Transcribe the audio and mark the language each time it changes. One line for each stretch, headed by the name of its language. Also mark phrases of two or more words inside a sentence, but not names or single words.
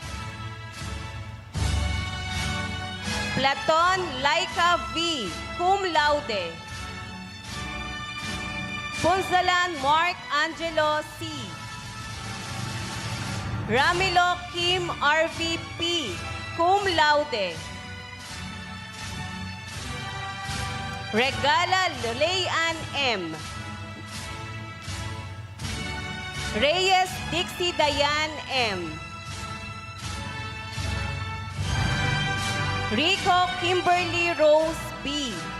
Latin: Platon Laika V. Cum laude. Punzalan Mark Angelo C. Ramilo Kim RVP. Cum laude. Regala Leanne M. Reyes Dixie Diane M. Rico Kimberly Rose B.